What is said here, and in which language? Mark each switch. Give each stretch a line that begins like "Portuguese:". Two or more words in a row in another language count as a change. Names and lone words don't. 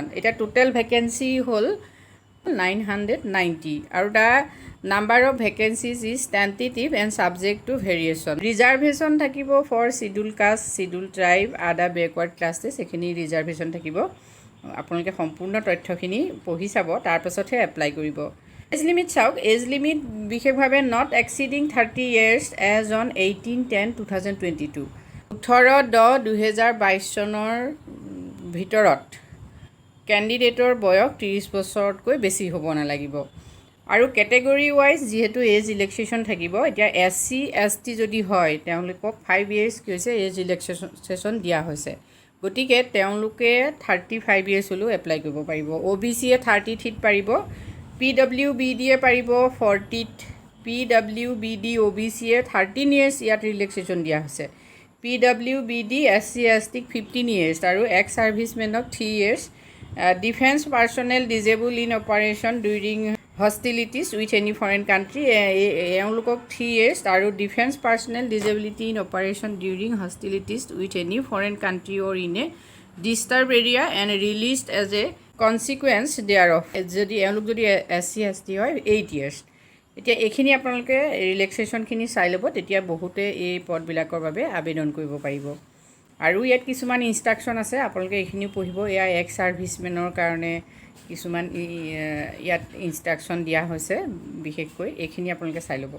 Assamese: এতিয়া
English: total vacancy
Assamese: হ'ল 990 আৰু
English: the number of vacancies is tentative and subject to variation.
Assamese: ৰিজাৰ্ভেশ্যন থাকিব
English: for schedule caste, schedule tribe, other backward classes,
Assamese: এইখিনি ৰিজাৰ্ভেশ্যন থাকিব। আপোনালোকে সম্পূৰ্ণ তথ্যখিনি পঢ়ি চাব, তাৰপাছতহে এপ্লাই কৰিব।
English: age limit
Assamese: চাওক,
English: age limit
Assamese: বিশেষভাৱে
English: not exceeding 30 years age
Assamese: অন 18/10/2022। 18/10/2022 চনৰ ভিতৰত কেণ্ডিডেটৰ বয়স 30 বছৰতকৈ বেছি হ'ব নালাগিব। আৰু
English: category wise
Assamese: যিহেতু
English: age relaxation
Assamese: থাকিব, এতিয়া SC ST যদি হয় তেওঁলোকক 5 years কি হৈছে
English: age relaxation
Assamese: দিয়া হৈছে, গতিকে তেওঁলোকে 35 years হ'লেও এপ্লাই কৰিব পাৰিব। OBCয়ে 30ত পাৰিব, PWBDয়ে পাৰিব 40ত, PWBD OBCয়ে 13 years ইয়াত ৰিলেক্সেশ্যন দিয়া হৈছে। PWBD SC STক 15 years আৰু এক্স ছাৰ্ভিচমেনক 3 years।
English: defence personnel disabled in operation during hostilities with any foreign country এওঁলোকক 3 years আৰু defence personnel disability in operation during hostilities with any foreign country or in a disturbed area and released as a consequence thereof
Assamese: যদি এওঁলোক যদি SC ST হয়
English: 8 years।
Assamese: এতিয়া এইখিনি আপোনালোকে ৰিলেক্সেশ্যনখিনি চাই ল'ব, তেতিয়া বহুতে এই পদবিলাকৰ বাবে আবেদন কৰিব পাৰিব। আৰু ইয়াত কিছুমান ইনষ্ট্ৰাকশ্যন আছে, আপোনালোকে এইখিনিও পঢ়িব। এয়া এক্স ছাৰ্ভিচমেনৰ কাৰণে কিছুমান ইয়াত ইনষ্ট্ৰাকশ্যন দিয়া হৈছে, বিশেষকৈ এইখিনি আপোনালোকে চাই ল'ব।